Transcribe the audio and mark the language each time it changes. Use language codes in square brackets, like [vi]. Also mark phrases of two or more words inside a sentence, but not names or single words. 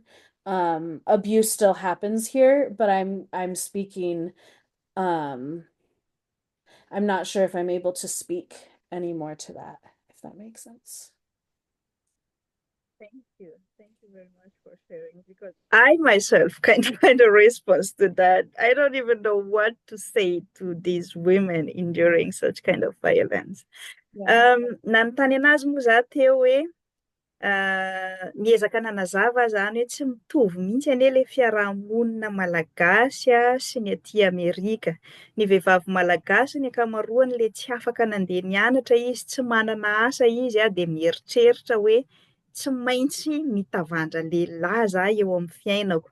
[en] Abuse still happens here, but I'm speaking um I'm not sure if I'm able to speak anymore to that, if that makes sense. Thank you. Thank you very much for sharing because I myself can find a response to that. I don't even know what to say to these women enduring such kind of violence. Yeah. [mg] Nanontany anazy moa za teo hoe miezaka nanazava zany hoe tsy mitovy mihitsy anie le fiarahamonina malagasy sy ny aty Amerika. Ny vehivavy malagasy ny ankamaroany le tsy afaka nandeha nianatra izy, tsy manana asa izy dia mieritreritra hoe tsy maintsy mitavandra lehilahy za eo amin'ny fiainako.